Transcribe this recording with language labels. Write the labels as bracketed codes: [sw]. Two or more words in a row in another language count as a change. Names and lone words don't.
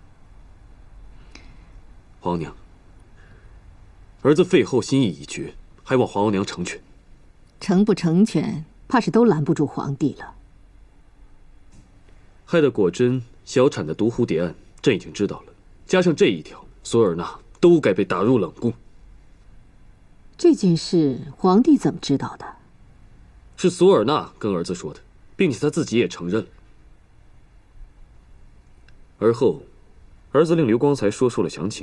[zh] 皇娘，兒子废後心意已決，還望皇娘成全。成不成全，怕是都攔不住皇帝了。害得果真小產的毒蝴蝶案，朕已經知道了。加上這一條，索爾納都該被打入冷宮。這件事，皇帝怎麼知道的？是索爾納跟兒子說的，並且他自己也承認了。而後，兒子令劉光才說出了詳情。